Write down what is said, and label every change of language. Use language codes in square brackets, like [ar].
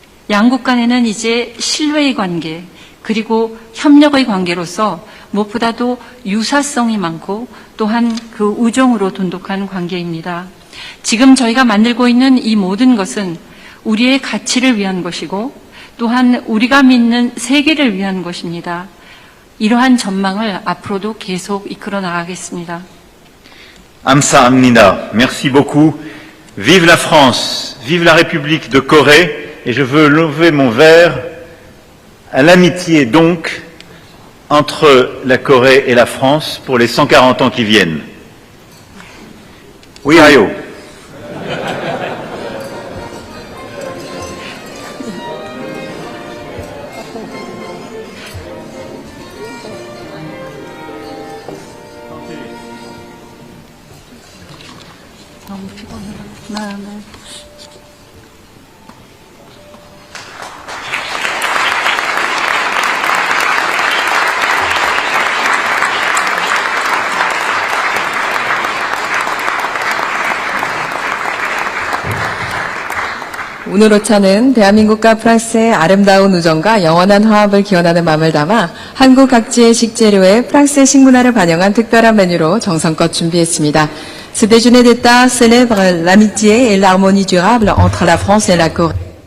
[ko] 양국 간에는 이제 신뢰의 관계, 그리고 협력의 관계로서 무엇보다도 유사성이 많고 또한 그 우정으로 돈독한 관계입니다. 지금 저희가 만들고 있는 이 모든 것은 우리의 가치를 위한 것이고 또한 우리가 믿는 세계를 위한 것입니다. 이러한 전망을 앞으로도 계속 이끌어 나가겠습니다. 감사합니다. [fr] Merci beaucoup. Vive la France, vive la République de Corée. Et je veux lever mon verre à l'amitié donc entre la Corée et la France pour les 140 ans qui viennent. Oui, Ayo. [ko] 너무 피곤하다. 네. 오늘 오차는 대한민국과 프랑스의 아름다운 우정과 영원한 화합을 기원하는 마음을 담아 한국 각지의 식재료에 프랑스의 식문화를 반영한 특별한 메뉴로 정성껏 준비했습니다. [fr] Ce déjeuner d'État célèbre l'amitié et l'harmonie durable entre la France et la Corée.